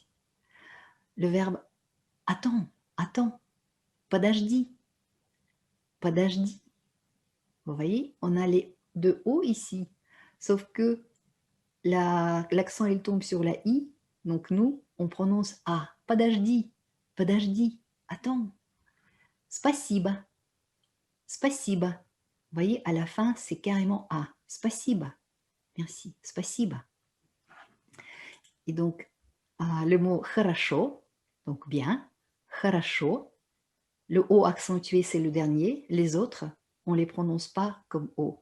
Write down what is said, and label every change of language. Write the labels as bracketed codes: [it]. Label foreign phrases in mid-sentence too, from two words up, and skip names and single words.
[fr] Le verbe attends, attends. [ru] Подожди. Подожди. [fr] Vous voyez, on a les deux O ici. Sauf que l'accent, il tombe sur la I. Donc, nous, on prononce A. [ru] Подожди. Подожди. Attends. Спасибо. Спасибо. [fr] Vous voyez, à la fin, c'est carrément A. Спасибо. Merci. Спасибо. Et donc, le mot хорошо, donc bien, хорошо. Le O accentué, c'est le dernier. Les autres, on ne les prononce pas comme O.